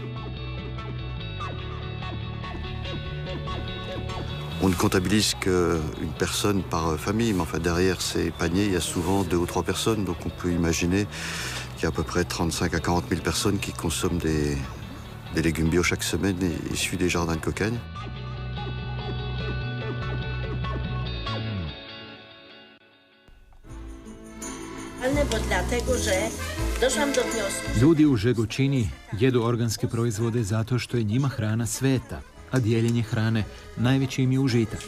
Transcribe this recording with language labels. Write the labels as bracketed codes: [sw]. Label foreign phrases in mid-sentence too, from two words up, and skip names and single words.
[fr] On ne comptabilise qu'une personne par famille, mais enfin derrière ces paniers, il y a souvent 2 ou 3 personnes. Donc on peut imaginer qu'il y a à peu près 35 à 40 000 personnes qui consomment des légumes bio chaque semaine issus des jardins de Cocagne. [hr] Ljudi u Žegočini jedu organske proizvode zato što je njima hrana sveta, a dijeljenje hrane najveći im je užitak.